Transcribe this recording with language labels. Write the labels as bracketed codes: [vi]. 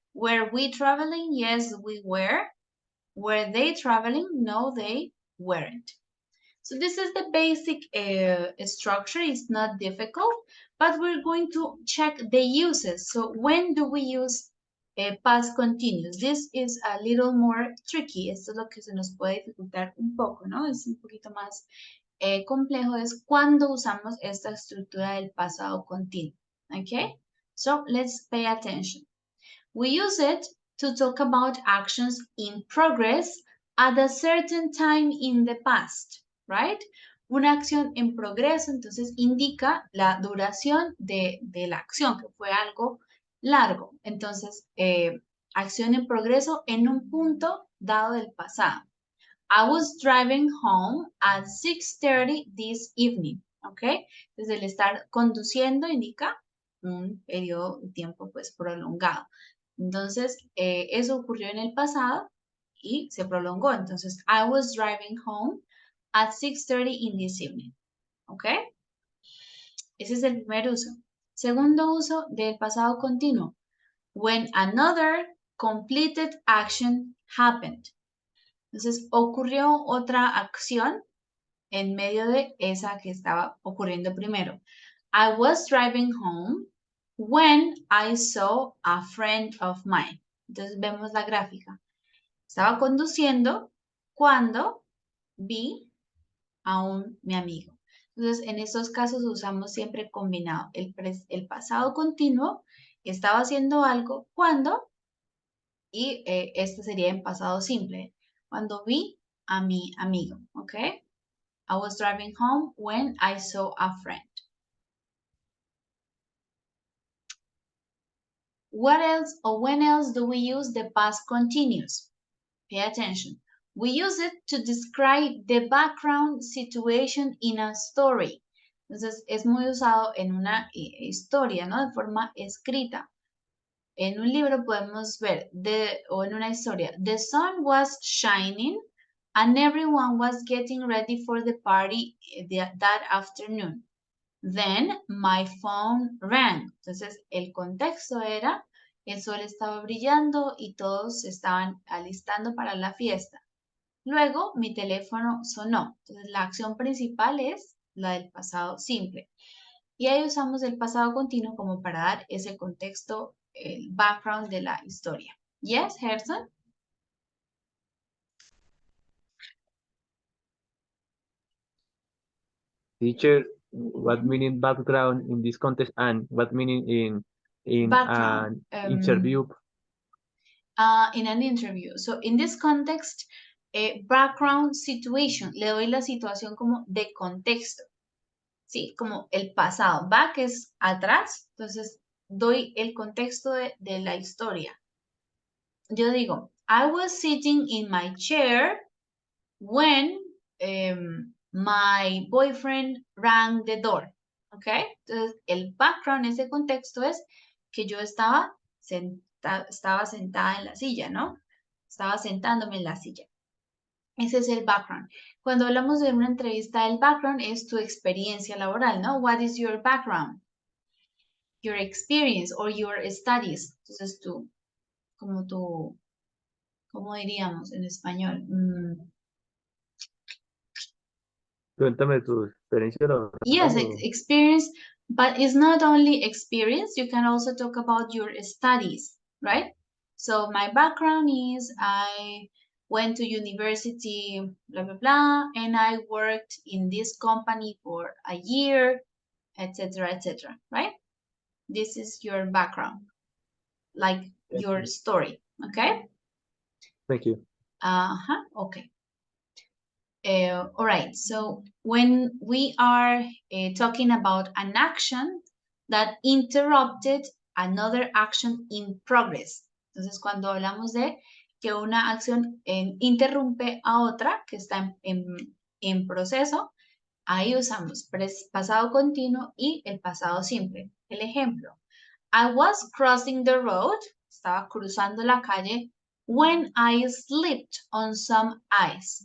[en] Were we traveling? Yes, we were. Were they traveling? No, they weren't. So this is the basic structure. It's not difficult, but we're going to check the uses. So when do we use past continuous? This is a little more tricky. [es] Esto es lo que se nos puede dificultar un poco, ¿no? Es un poquito más complejo. Es cuando usamos esta estructura del pasado continuo. ¿Ok? [en] So let's pay attention. We use it to talk about actions in progress at a certain time in the past, right? [es] Una acción en progreso, entonces indica la duración de la acción, que fue algo largo. Entonces, acción en progreso en un punto dado del pasado. [en] I was driving home at 6:30 this evening, ¿ok? [es] Entonces, el estar conduciendo indica un periodo de tiempo pues prolongado. Entonces, eso ocurrió en el pasado y se prolongó. [en] Entonces, I was driving home at 6:30 in this evening, ¿ok? Ese es el primer uso. [es] Segundo uso del pasado continuo. When another completed action happened. Entonces, ocurrió otra acción en medio de esa que estaba ocurriendo primero. [en] I was driving home when I saw a friend of mine. [es] Entonces, vemos la gráfica. Estaba conduciendo cuando vi a mi amigo. Entonces, en estos casos usamos siempre combinado. El pasado continuo estaba haciendo algo cuando, y este sería en pasado simple, cuando vi a mi amigo, ¿ok? [en] I was driving home when I saw a friend. What else or when else do we use the past continuous? Pay attention. We use it to describe the background situation in a story. [es] Entonces, es muy usado en una historia, ¿no? De forma escrita. En un libro podemos ver, o en una historia, the sun was shining and everyone was getting ready for the party that afternoon. [en] Then my phone rang. [es] Entonces, el contexto era, el sol estaba brillando y todos se estaban alistando para la fiesta. Luego, mi teléfono sonó. Entonces, la acción principal es la del pasado simple. Y ahí usamos el pasado continuo como para dar ese contexto, el background de la historia. [en] Yes, Gerson? Teacher, what meaning background in this context and what meaning in Background. an interview? [es] In an interview. So, in this context, background situation, [en] le doy la situación como de contexto. [es] Sí, como el pasado. Back es atrás, entonces doy el contexto de la historia. [en] Yo digo, I was sitting in my chair when my boyfriend rang the door. [es] ¿Ok? Entonces, el background, ese contexto es que yo estaba sentada en la silla, ¿no? Estaba sentándome en la silla. Ese es el background. Cuando hablamos de una entrevista, el background es tu experiencia laboral, ¿no? [en] What is your background? Your experience or your studies. [es] Entonces tú, ¿cómo diríamos en español? Cuéntame tu experiencia laboral. [en] Yes, experience, but it's not only experience. You can also talk about your studies, right? So my background is I went to university, blah, blah, blah, and I worked in this company for a year, etc., right? This is your background, like your story, okay? Thank you. Okay. All right, so when we are talking about an action that interrupted another action in progress. [es] Entonces, cuando hablamos de que una acción interrumpe a otra que está en proceso, ahí usamos pasado continuo y el pasado simple. [en] El ejemplo, I was crossing the road, estaba cruzando la calle, when I slipped on some ice.